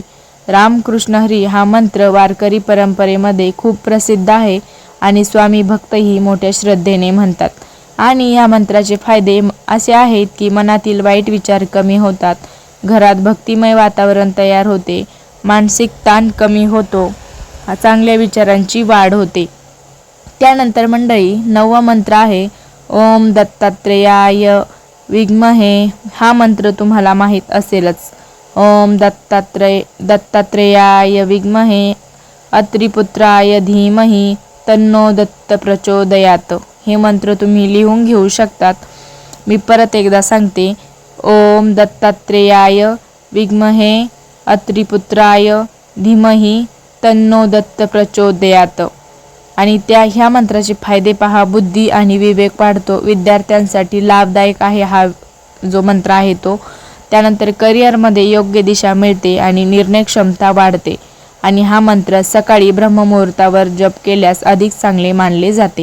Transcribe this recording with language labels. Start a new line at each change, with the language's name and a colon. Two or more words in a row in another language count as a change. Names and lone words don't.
Marathi: रामकृष्ण हरी हा मंत्र वारकरी परंपरेमध्ये खूप प्रसिद्ध आहे आणि स्वामी भक्तही मोठ्या श्रद्धेने म्हणतात. आणि या मंत्राचे फायदे असे आहेत की मनातील वाईट विचार कमी होतात, घरात भक्तिमय वातावरण तयार होते, मानसिक ताण कमी होतो, चांगल्या विचारांची वाढ होते. त्यानंतर मंडळी 9वा मंत्र आहे
Sanskrit: ओम दत्तात्रेयाय विद्महे.
Marathi: हा मंत्र तुम्हाला माहीत असेलच.
Sanskrit: ओम दत्तात्रेयाय विद्महे अत्रिपुत्राय धीमहि तन्नो दत्त प्रचोदयात.
Marathi: हे मंत्र तुम्ही लिहून घेऊ शकतात. मी परत एकदा सांगते.
Sanskrit: ओम दत्तात्रेयाय विद्महे अत्रिपुत्राय धीमहि तन्नो दत्त प्रचोदयात.
Marathi: आणि ह्या मंत्राचे फायदे पहा. बुद्धी आणि विवेक वाढतो, विद्यार्थ्यांसाठी लाभदायक आहे हा जो मंत्र आहे तो. त्यानंतर करिअरमध्ये योग्य दिशा मिळते आणि निर्णय क्षमता वाढते. आणि हा मंत्र सकाळी ब्रह्ममुहूर्तावर जप केल्यास अधिक चांगले मानले जाते.